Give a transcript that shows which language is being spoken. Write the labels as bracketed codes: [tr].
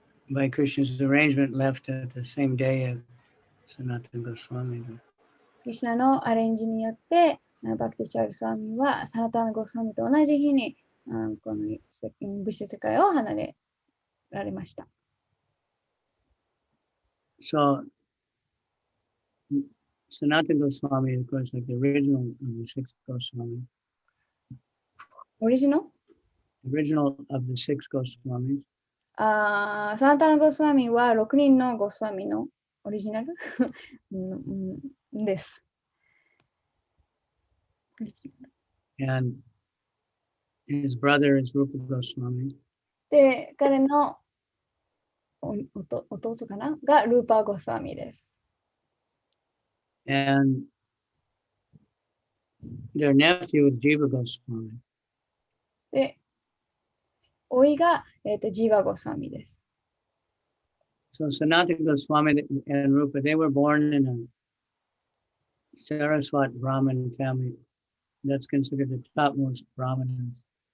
[en] By Krishna's arrangement, left at the same day of Sanatan Goswami. [ja] クリシュナのアレンジによって、バクティ・チャルスワミはサナターナ・ゴースワミと同じ日にこの物質世界を離れられました。 [en] So Sanatan Goswami, of course, like the original of the six Goswamis. オリジナル Original of the six Goswamis. [ja] サナターナ・ゴースワミは6人のゴースワミのオリジナルです。 [en] And his brother is Rupa Goswami. [ja] で、彼の弟かながルーパー・ゴスワミです。 [en] And their nephew is Jiva Goswami. [ja] で、甥いが、ジーワゴスワミです。 [en] So Sanatana Goswami and Rupa, they were born in a Saraswat Brahmin family. That's considered the topmost Brahmanas.